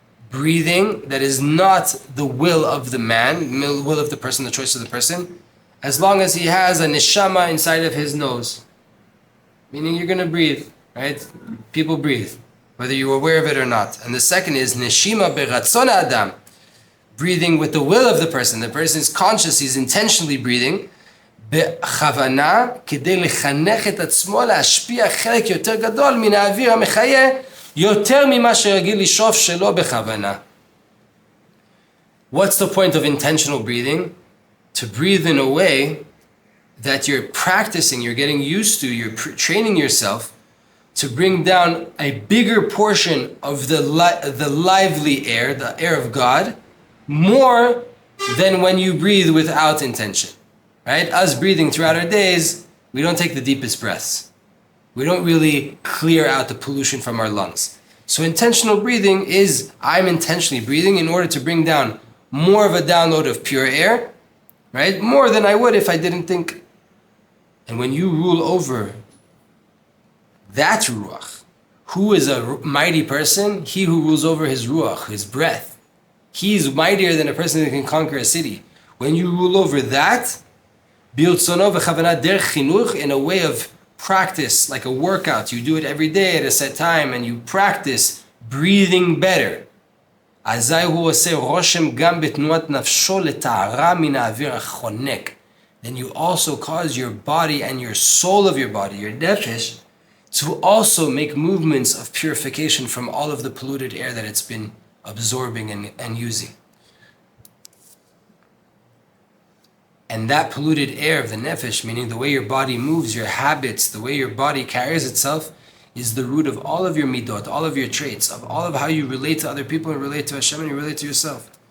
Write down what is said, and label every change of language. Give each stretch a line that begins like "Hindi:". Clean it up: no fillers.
English: Breathing that is not the will of the man, the will of the person, the choice of the person, as long as he has a Neshama inside of his nose. Meaning you're going to breathe, right? People breathe, whether you're aware of it or not. And the second is
Hebrew: Neshima b'ratzon ha'adam.
English: Breathing with the will of the person. The person is conscious, he's intentionally breathing.
Hebrew: בכוונה, כדי לחנך את עצמו להשפיע חלק יותר גדול מן האוויר המחיה, יותר ממה שרגיל לשאוף שלא בכוונה.
English: What's the point of intentional breathing? To breathe in a way that you're practicing, you're getting used to, you're training yourself to bring down a bigger portion of the lively air, the air of God, more than when you breathe without intention. Right? Us breathing throughout our days, we don't take the deepest breaths. We don't really clear out the pollution from our lungs. So intentional breathing is, I'm intentionally breathing in order to bring down more of a download of pure air, right? More than I would if I didn't think. And when you rule over that ruach, who is a mighty person? He who rules over his ruach, his breath. He is mightier than a person that can conquer a city. When you rule over that, in a way of practice, like a workout, you do it every day at a set time and you practice breathing better.
Hebrew: אזי הוא עושה רושם גם בתנועת נפשו לטהרה מן האוויר החונק.
English: Then you also cause your body and your soul of your body, your nefesh, to also make movements of purification from all of the polluted air that it's been absorbing and using. And that polluted air of the nefesh, meaning the way your body moves, your habits, the way your body carries itself, is the root of all of your midot, all of your traits, of all of how you relate to other people and relate to Hashem and you relate to yourself.